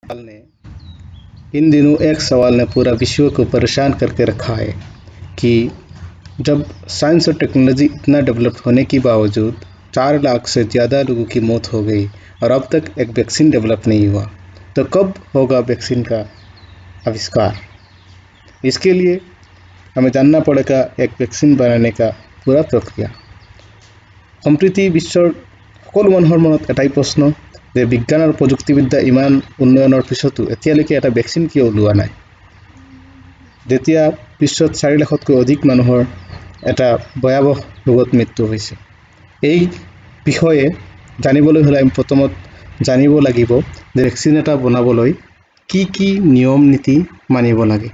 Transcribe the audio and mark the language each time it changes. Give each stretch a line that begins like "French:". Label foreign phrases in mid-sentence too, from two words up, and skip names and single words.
Hindi: सवाल ने इन दिनों एक सवाल ने पूरा विश्व को परेशान करके रखा है कि जब साइंस और टेक्नोलॉजी इतना डेवलप होने के बावजूद 4 लाख से ज़्यादा लोगों की मौत हो गई और अब तक एक वैक्सीन डेवलप नहीं हुआ, तो कब होगा वैक्सीन का आविष्कार। इसके लिए हमें जानना पड़ेगा एक वैक्सीन बनाने का पूरा प्रक्रिया।
Assamese: সম্প্ৰীতি বিশ্বৰ সকলো মানুহৰ মনত এটাই প্ৰশ্ন যে বিজ্ঞান আৰু প্ৰযুক্তিবিদ্যা ইমান উন্নয়নৰ পিছতো এতিয়ালৈকে এটা ভেকচিন কিয় ওলোৱা নাই। যেতিয়া বিশ্বত 4 লাখতকৈ অধিক মানুহৰ এটা ভয়াৱহ ৰোগত মৃত্যু হৈছে, এই বিষয়ে জানিবলৈ হ'লে আমি প্ৰথমত জানিব লাগিব যে ভেকচিন এটা বনাবলৈ কি কি নিয়ম নীতি মানিব লাগে।